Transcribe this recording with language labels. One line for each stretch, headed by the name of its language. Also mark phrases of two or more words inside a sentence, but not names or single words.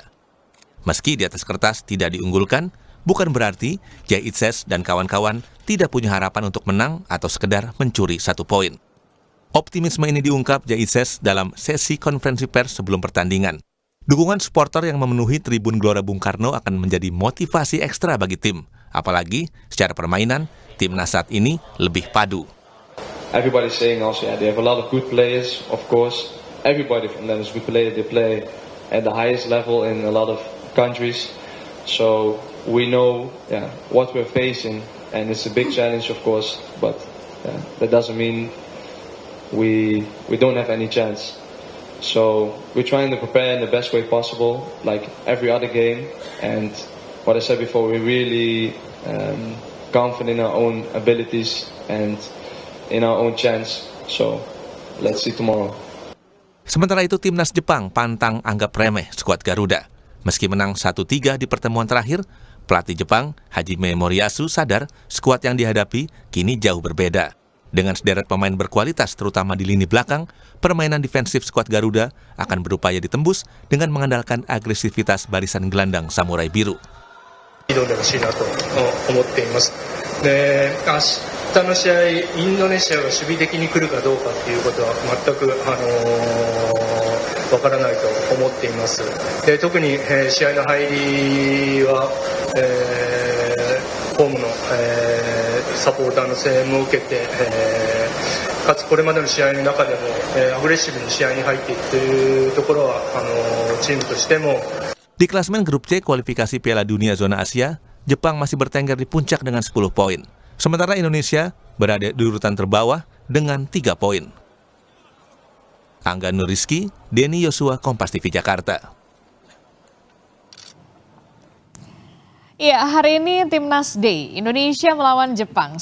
Indonesian: Meski di atas kertas tidak diunggulkan, bukan berarti Jay Itzes dan kawan-kawan tidak punya harapan untuk menang atau sekedar mencuri 1 poin. Optimisme ini diungkap Jay Itzes dalam sesi konferensi pers sebelum pertandingan. Dukungan supporter yang memenuhi tribun Gelora Bung Karno akan menjadi motivasi ekstra bagi tim. Apalagi secara permainan, timnas saat ini lebih padu.
English: Everybody's saying also, they have a lot of good players, of course. Everybody from them is good player. They play at the highest level in a lot of countries. So we know what we're facing, and it's a big challenge, of course. But that doesn't mean we don't have any chance. So we're trying to prepare in the best way possible, like every other game. And what I said before, we're really confident in our own abilities and in our own chance. So let's see tomorrow.
Indonesian: Sementara itu timnas Jepang pantang anggap remeh skuad Garuda. Meski menang 1-3 di pertemuan terakhir, pelatih Jepang Hajime Moriyasu sadar skuad yang dihadapi kini jauh berbeda. Dengan sederet pemain berkualitas terutama di lini belakang, permainan defensif skuad Garuda akan berupaya ditembus dengan mengandalkan agresivitas barisan gelandang Samurai Biru.
Japanese: 明日の試合、インドネシアが守備的に来るかどうかということは全くわからないと思っています。特に、試合の入りは、ホームの、サポーターの声援も受けて、かつこれまでの試合の中でも、アグレッシブに試合に入っていくというところはチームとしても
Indonesian: Di klasemen grup C kualifikasi Piala Dunia zona Asia, Jepang masih bertengger di puncak dengan 10 poin. Sementara Indonesia berada di urutan terbawah dengan 3 poin. Angga Nuriski, Denny Yosua, Kompas TV Jakarta. Ya, hari ini Timnas Day Indonesia melawan Jepang.